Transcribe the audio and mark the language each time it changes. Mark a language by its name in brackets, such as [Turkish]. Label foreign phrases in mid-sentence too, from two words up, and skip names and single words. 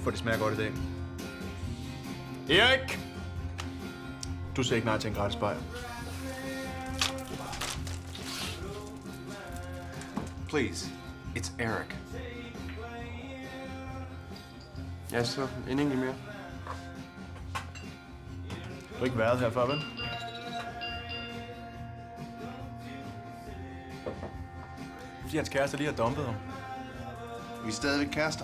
[Danish] smager godt i dag. Erik! Du siger ikke nej til en gratis bajer. [English] Please, it's Eric. [Danish] Ja, så en enkelt mere. Du har ikke været her før, vel? Fordi hans kæreste lige har dumpet ham. Vi er stadigvæk kærester.